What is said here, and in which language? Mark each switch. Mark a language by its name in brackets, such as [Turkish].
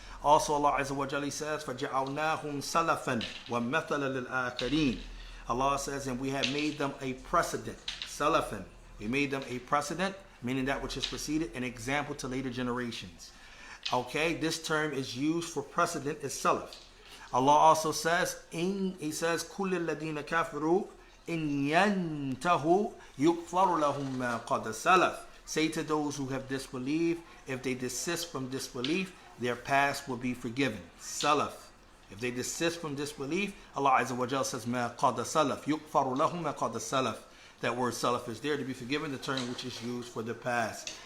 [English] Also, Allah Azza wa Jalla says, [Arabic] فَجَعَلْنَاهُمْ سَلَفًا وَمَثَلًا لِلْآخَرِينَ. [English] Allah says, and we have made them a precedent. Salafan. We made them a precedent, meaning that which is preceded, an example to later generations. Okay, this term is used for precedent as Salaf. Allah also says, He says, [Arabic] كُلِّ الَّذِينَ كَفَرُوا إِن يَنْتَهُوا يُغْفَرُ لَهُم مَا قَدْ سَلَفَ. [English] Say to those who have disbelieved, if they desist from disbelief, their past will be forgiven. Salaf. If they desist from disbelief, Allah Azza wa Jalla says, [Arabic] مَا قَدْ سَلَفَ يُغْفَرُ لَهُم مَا قَدْ سَلَفَ. [English] That word Salaf is there to be forgiven, the term which is used for the past.